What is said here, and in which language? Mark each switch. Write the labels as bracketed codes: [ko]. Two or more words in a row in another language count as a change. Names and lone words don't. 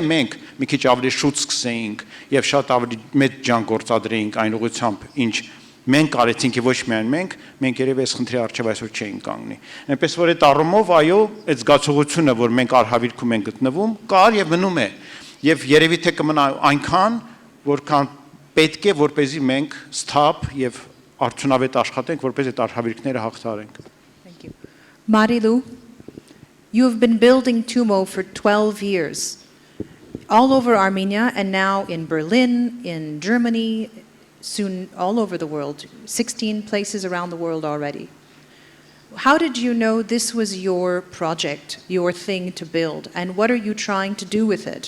[hy] մենք մի քիչ ավելի շուտ սկսեինք եւ շատ ավելի մեծ ջան գործադրեինք այն ուղղությամբ, ինչ մենք արեցինք եւ ոչ միայն մենք երևի այս խնդրի առջեւ այսօր չէինք կանգնի։ Այնպես որ այդ առումով այո, այդ զգացողությունը, որ մենք արհավիրքում ենք գտնվում, կար եւ մնում է։ Եվ երևի թե կմնա այնքան, որքան պետք է, որպեսզի մենք սթափ եւ արդյունավետ աշխատենք, որպեսզի այդ արհավիրքները հաղթարենք։ [en] Marilu, you have been building TUMO for 12 years, all over Armenia and now in Berlin, in Germany, soon all over the world, 16 places around the world already. How did you know this was your project, your thing to build, and what are you trying to do with it?